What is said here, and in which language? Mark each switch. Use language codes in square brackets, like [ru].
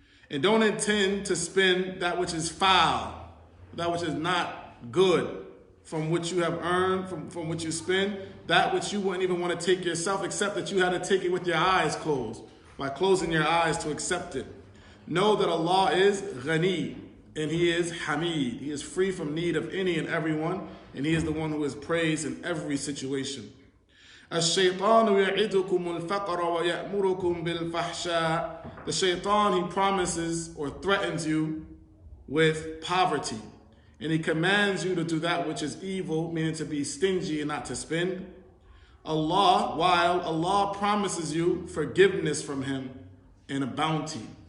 [en] And don't intend to spend that which is foul, that which is not good, from which you have earned, from which you spend, that which you wouldn't even want to take yourself, except that you had to take it with your eyes closed, by closing your eyes to accept it. Know that Allah is Ghani, and He is Hamid. He is free from need of any and everyone, and He is the one who is praised in every situation. [ar] الشيطان يعدكم الفقر ويأمركم بالفحشاء. [en] The shaitan, he promises or threatens you with poverty. And he commands you to do that which is evil, meaning to be stingy and not to spend. While Allah promises you forgiveness from him and a bounty.